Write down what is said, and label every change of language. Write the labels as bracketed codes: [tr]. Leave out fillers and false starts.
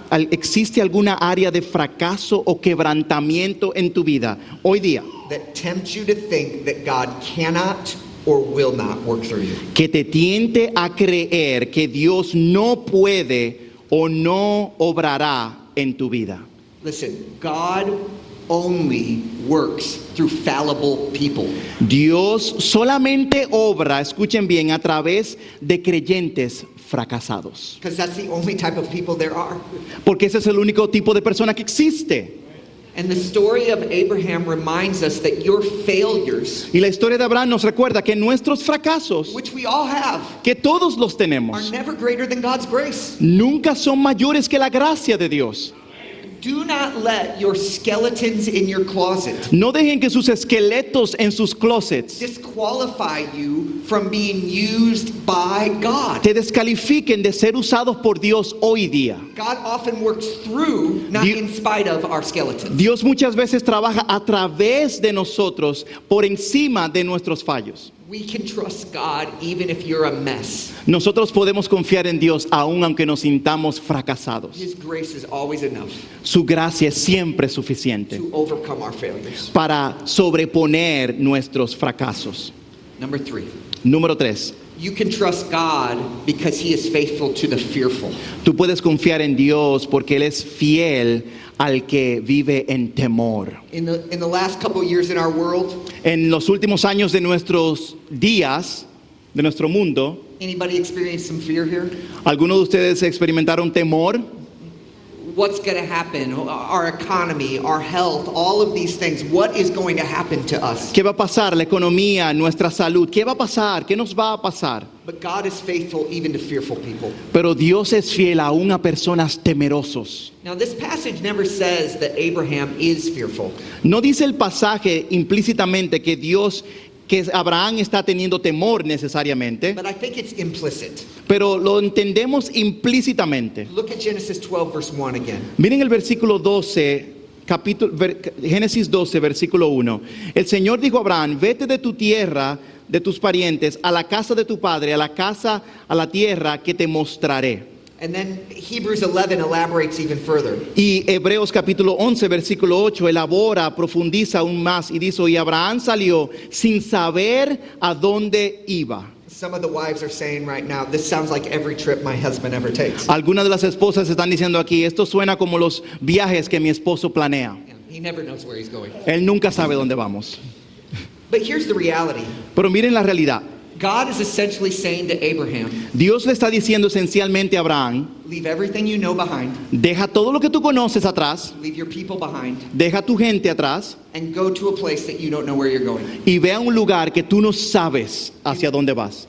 [es] ¿Existe alguna área de fracaso o quebrantamiento en tu vida hoy día [en] that tempts you to think that God cannot or will not work through you. [es] que te tiente a creer que Dios no puede o no obrará en tu vida. [en] Listen, God only works through fallible people. [es] Dios solamente obra, escuchen bien, a través de creyentes fracasados. [en] Because that's the only type of people there are. [es] Porque ese es el único tipo de persona que existe. [en] And the story of Abraham reminds us that your failures, [es] Y la historia de Abraham nos recuerda que nuestros fracasos, [en] which we all have, [es] que todos los [en] are [es] tenemos, [en] never greater than God's grace. [es] nunca son mayores que la gracia de Dios. [en] Do not let your skeletons in your closet [es] No dejen que sus esqueletos en sus closets [en] disqualify you from being used by God. [es] te descalifiquen de ser usados por Dios hoy día. [en] God often works through, not Di- in spite of, our skeletons. [es] Dios muchas veces trabaja a través de nosotros, por encima de nuestros fallos. [en] We can trust God even if you're a mess. [es] Nosotros podemos confiar en Dios aun aunque nos sintamos fracasados. [en] His grace is always enough [es] Su gracia es siempre suficiente [en] to overcome our failures. [es] para sobreponer nuestros fracasos. [en] Number 3. [es] Número 3. [en] You can trust God because He is faithful to the fearful. [es] Tú puedes confiar en Dios porque Él es fiel al que vive en temor. [en] In the last couple years in our world, [es] En los últimos años de nuestros días, de nuestro mundo, [en] anybody experienced some fear here? [es] ¿algunos de ustedes experimentaron temor? [en] What's going to happen? Our economy, our health, all of these things. What is going to happen to us? [es] ¿Qué va a pasar? La economía, nuestra salud. ¿Qué va a pasar? ¿Qué nos va a pasar? [en] But God is faithful even to fearful people. [es] Pero Dios es fiel aún a personas temerosos. [en] Now, this passage never says that Abraham is fearful. [es] No dice el pasaje implícitamente que Abraham está teniendo temor necesariamente, [en] But I think it's implicit. [es] pero lo entendemos implícitamente. [en] Look at Genesis 12, verse 1 again. [es] Miren el versículo 12, Génesis 12, versículo 1. El Señor dijo a Abraham: vete de tu tierra, de tus parientes, a la casa de tu padre, a la tierra que te mostraré. [en] And then Hebrews 11 elaborates even further. [es] Y Hebreos capítulo 11, versículo 8, elabora, profundiza aún más y dice: y Abraham salió sin saber a dónde iba. [en] Some of the wives are saying right now, this sounds like every trip my husband ever takes. [es] Algunas de las esposas están diciendo aquí: esto suena como los viajes que mi esposo planea. [en] He never knows where he's going. [es] Él nunca sabe dónde vamos. [en] But here's the reality. [es] Pero miren la realidad. [en] God is essentially saying to Abraham, [es] Dios le está diciendo esencialmente a Abraham: [en] leave everything you know behind, [es] deja todo lo que tú conoces atrás, [en] leave your people behind, [es] deja tu gente atrás [en] and go to a place that you don't know where you're going. [es] y ve a un lugar que tú no sabes hacia dónde vas.